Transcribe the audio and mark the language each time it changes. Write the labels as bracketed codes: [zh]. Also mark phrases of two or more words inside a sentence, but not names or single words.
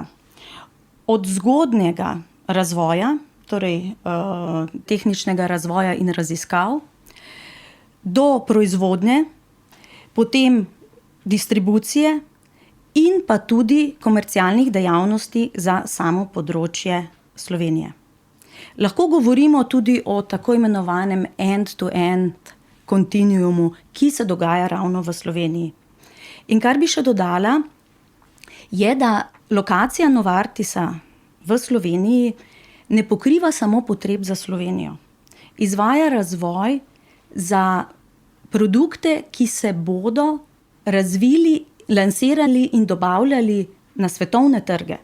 [sl] Od zgodnjega razvoja, torej tehničnega razvoja in raziskav, do proizvodnje, potem distribucije in pa tudi komercialnih dejavnosti za samo področje Slovenije. Lahko govorimo tudi o tako imenovanem end-to-end kontinuumu, ki se dogaja ravno v Sloveniji. In kar bi še dodala, je, da lokacija Novartisa v Sloveniji ne pokriva samo potreb za Slovenijo. Izvaja razvoj za produkte, ki se bodo razvili, lansirali in dobavljali na svetovne trge.